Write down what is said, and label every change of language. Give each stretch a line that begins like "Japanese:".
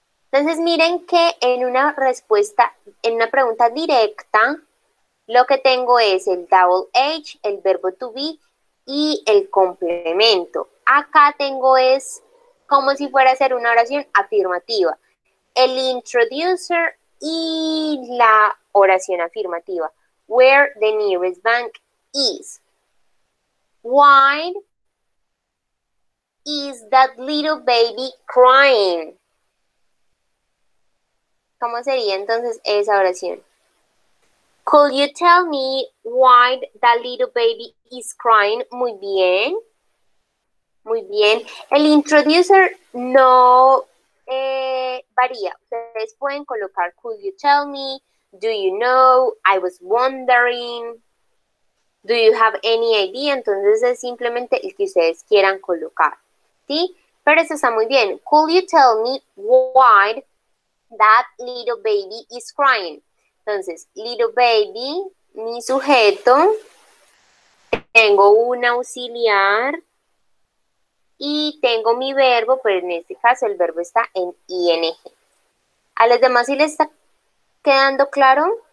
Spanish: Entonces miren que en una respuesta, en una pregunta directa, lo que tengo es el double H, el verbo to be y el complemento. Acá tengo es como si fuera a hacer una oración afirmativa. El introducer y la oración afirmativa.
English: Where the nearest bank is. Why is that little baby crying?
Spanish: ¿Cómo sería entonces esa oración?
English: Could you tell me why that little baby is crying?
Spanish: Muy bien. Muy bien. El introducer no varía. Ustedes pueden colocar
English: could you tell me, do you know, I was wondering, do you have any idea.
Spanish: Entonces es simplemente el que ustedes quieran colocar. ¿Sí? Pero eso está muy bien.
English: Could you tell me why that little baby is crying?
Spanish: Entonces, little baby, mi sujeto, tengo un auxiliar y tengo mi verbo, pero en este caso el verbo está en ing. ¿A los demás sí les está quedando claro?